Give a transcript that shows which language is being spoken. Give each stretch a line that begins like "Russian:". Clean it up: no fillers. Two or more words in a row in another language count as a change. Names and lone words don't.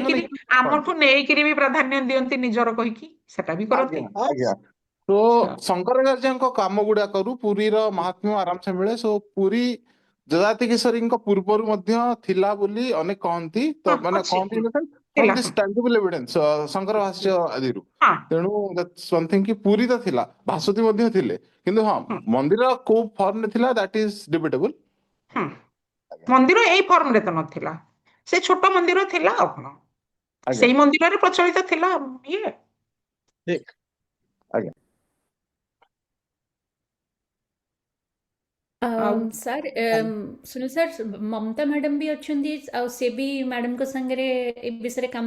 Odia: ନେଇକିରି ଆମଠୁ ନେଇକିରି ବି ପ୍ରାଧାନ୍ୟ ଦିଅନ୍ତି ନିଜର କହିକି, ସେଟା ବି ଆଜ୍ଞା କରନ୍ତି। ଆଜ୍ଞା। ତ ଶଙ୍କରାଚାର୍ଯ୍ୟଙ୍କ କାମ ଗୁଡାକରୁ ପୁରୀର ମହାତ୍ମ୍ୟ ଆରାମସେ ମିଳେ। ସୋ ପୁରୀ ଯଯାତି କେଶରୀଙ୍କ ପୂର୍ବରୁ ମଧ୍ୟ ଥିଲା ବୋଲି ଅନେକ କହନ୍ତି, ତ ହଁ ମାନେ ଅଛି, କହନ୍ତି ଥିଲା
English: this tangible evidence
Odia: ଶଙ୍କର ଭାଷ୍ୟ ଆଦିରୁ ହଁ ତେଣୁ
English: that's one thing
Odia: କି ପୁରୀ ତ ଥିଲା ଭାସ୍ୱତୀ ମଧ୍ୟ ଥିଲେ କିନ୍ତୁ ହଁ ହୁଁ ମନ୍ଦିର କୋଉ ଫର୍ମରେ ଥିଲା
English: that is debatable
Odia: ହୁଁ ମନ୍ଦିର ଏଇ ଫର୍ମରେ ତ ନଥିଲା ସେ ଛୋଟ ମନ୍ଦିର ଥିଲା ଆଉ କଣ ଆଜ୍ଞା ସେଇ ମନ୍ଦିରରେ ପ୍ରଚଳିତ ଥିଲା ଇଏ ଠିକ ଆଜ୍ଞା ଆଉ ସାର୍ ସୁନିଲ ସାର୍ ମମତା ମ୍ୟାଡାମ ବି ଅଛନ୍ତି ଆଉ ସେ ବି ମ୍ୟାଡାମଙ୍କ ସାଙ୍ଗରେ ଏ ବିଷୟରେ କାମ